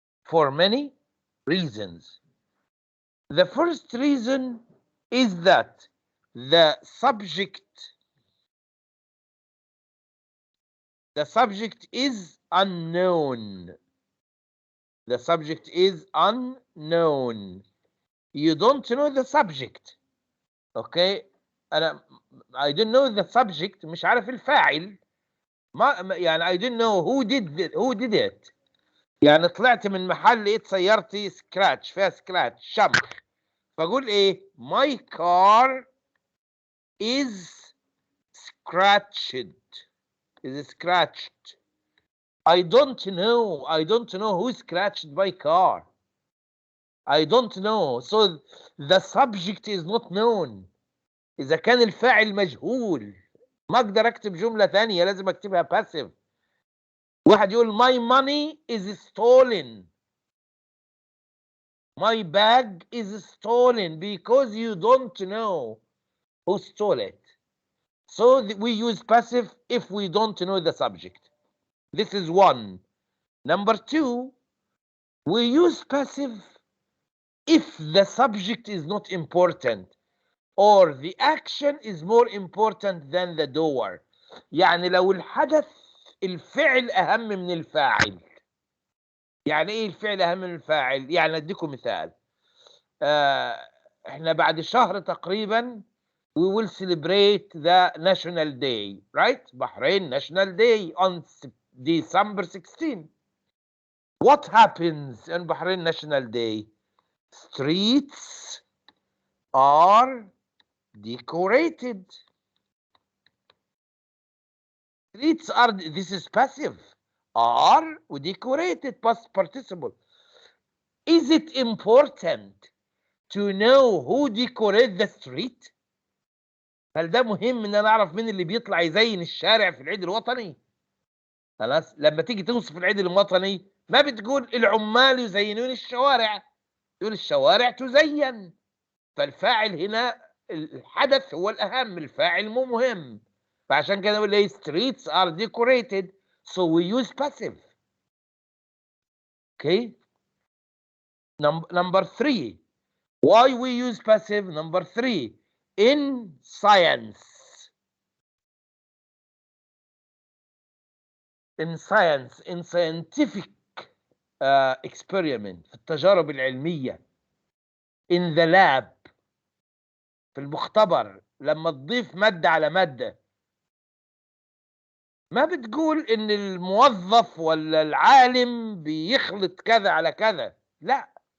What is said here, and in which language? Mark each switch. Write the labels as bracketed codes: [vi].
[en] For many reasons. The first reason is that the subject is unknown. The subject is unknown. You don't know the subject. Okay? I don't know the subject. [ar] مش عارف الفاعل. [en] يعني I don't know who did it. [ar] يعني طلعت من محل لقيت سيارتي سكراتش، فيها سكراتش، شمخ. فاقول ايه؟ [en] My car is scratched. Is scratched. I don't know who scratched my car. I don't know. So the subject is not known. [ar] إذا كان الفاعل مجهول ما أقدر أكتب جملة ثانية، لازم أكتبها passive. واحد يقول [en] my money is stolen. My bag is stolen because you don't know who stole it. So we use passive if we don't know the subject. This is one. Number two, we use passive if the subject is not important or the action is more important than the doer. [ar] يعني لو الحدث الفعل أهم من الفاعل. يعني ايه الفعل اهم من الفاعل؟ يعني اديكم مثال. احنا بعد شهر تقريبا [en] we will celebrate the national day, right? Bahrain national day on December 16. What happens on Bahrain national day? Streets are decorated. Streets are, this is passive. Are decorated, past participle. Is it important to know who decorate the street؟ [ar] هل ده مهم ان انا اعرف مين اللي بيطلع يزين الشارع في العيد الوطني؟ خلاص، لما تيجي توصف العيد الوطني ما بتقول العمال يزينون الشوارع، تقول الشوارع تزين. فالفاعل هنا الحدث هو الاهم، الفاعل مو مهم. فعشان كده نقول ايه؟ [en] streets are decorated, so we use passive. Okay. Number 3. Why we use passive? Number 3. In science. In science, in scientific experiment، [ar] في التجارب العلمية. [en] In the lab، [ar] في المختبر، لما تضيف مادة على مادة ما بتقول ان الموظف ولا العالم بيخلط كذا على كذا، لا.